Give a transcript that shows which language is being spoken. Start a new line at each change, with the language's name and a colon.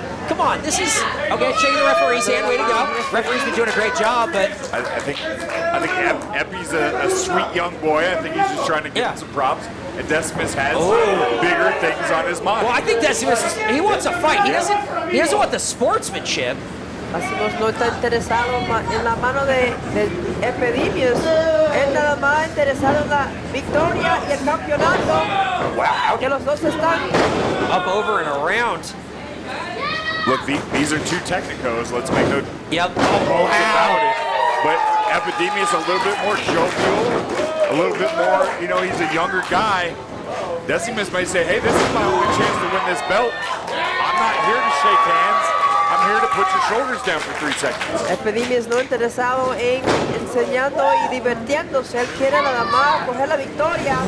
English: Come on, this is okay. Shaking the referee's hand. Way to go. Referee's been doing a great job, but I think Epi's a sweet young boy. I think he's just trying to give him some props. And Decimus has bigger things on his mind. well, I think Decimus he wants a fight. He doesn't want the sportsmanship.
Spanish: Decimus no está interesado en la mano de Epidemius. Él nada más interesado en la victoria y el campeonato. Wow. Que los dos están.
English: Up, over, and around. Look, these are two technicos. Let's make no Yep. bones about it. But Epidemius a little bit more jovial, a little bit more, he's a younger guy. Decimus may say, hey, this is my only chance to win this belt. I'm not here to shake hands. I'm here to put your shoulders down for 3 seconds.
Spanish: Epidemius no interesado en enseñando y divirtiéndose. Él quiere nada más coger la victoria.